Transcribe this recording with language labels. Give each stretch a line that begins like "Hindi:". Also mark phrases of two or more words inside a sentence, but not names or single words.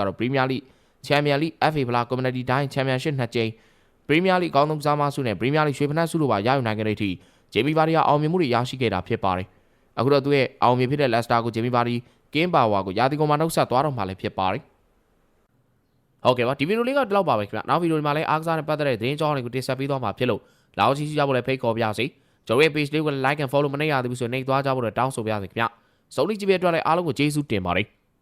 Burmese: ကတော့ပရီးမီးယားလိချန်ပီယံလိ FA ဖလားကွန်မြူနတီတိုင်းချန်ပီယံရှစ်2ကြိမ်ပရီးမီးယားလိအကောင်းဆုံးကစားမဆုနဲ့ပရီးမီးယားလိရွှေဖနက်ဆုတို့ပါရယူနိုင်ခဲ့တဲ့အထိဂျေမီဗာဒီယာအောင်မြင်မှုတွေရရှိခဲ့တာဖြစ်ပါတယ်အခုတော့သူရဲ့အောင်မြင်ဖြစ်တဲ့လက်စတာကိုဂျေမီဗာဒီကင်းပါဝါကိုရာသီကုန်မှာနှုတ်ဆက်သွားတော့မှလည်းဖြစ်ပါတယ်ဟုတ်ကဲ့ပါဒီဗီဒီယိုလေးကဒီလောက်ပါပဲခင်ဗျနောက်ဗီဒီယိုဒီမှာလည်းအားကစားနဲ့ပတ်သက်တဲ့သတင်းကြောင်းတွေကိုတင်ဆက်ပေးသွားမှာဖြစ်လို့လာအောင်ကြည့်ကြဖို့လည်းဖိတ်ခေါ်ပါရစေကျွန်တော်ရဲ့ page လေးကို
English: like and follow
Burmese: မနေရသေးဘူးဆိုရင်နှိပ်သွားကြဖို့လည်းတောင်းဆိုပါရစေခင်ဗျစုံလီကြည့်ပြအတွက်လည်းအားလုံးကိုကျေးဇူးတင်ပါတယ်